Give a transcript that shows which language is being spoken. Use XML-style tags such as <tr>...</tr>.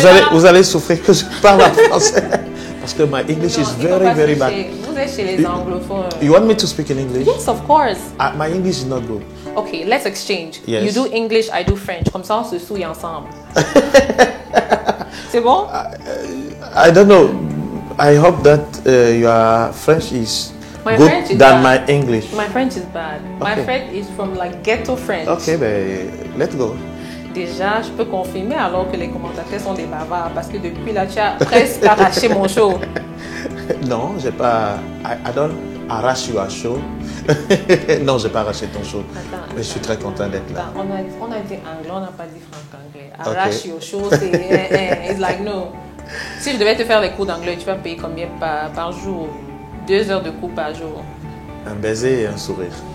<fr>Vous allez souffrir que je parle en français. Parce que</fr> <en>my English is very bad.</en> <fr>Vous êtes chez les anglophones.</fr> <en>You want me to speak in English? Yes, of course. My English is not good. Okay, let's exchange. Yes. You do English, I do French.</en> <fr>Comme ça, on se souille ensemble. C'est bon?</fr> <en>I don't know. I hope that your French is good than my English. My French is bad. My French is from like ghetto French. Okay, let's go.</en> <fr>Déjà, je peux confirmer alors que les commentateurs sont des bavards parce que depuis là, tu as presque arraché mon show. Non, j'ai pas.</fr> <en>I don't</en> <fr>arrache</fr> <en>your show.</en> <fr>Non, j'ai pas arraché ton show. Attends, mais je suis très content d'être là. On a dit anglais, on n'a pas dit franc-anglais. Arrache</fr> <en>your show,</en> <fr>c'est.</fr> <en>It's like no.</en> <fr>Si je devais te faire les cours d'anglais, tu vas payer combien par jour? 2 heures de cours par jour. Un baiser et un sourire.</fr>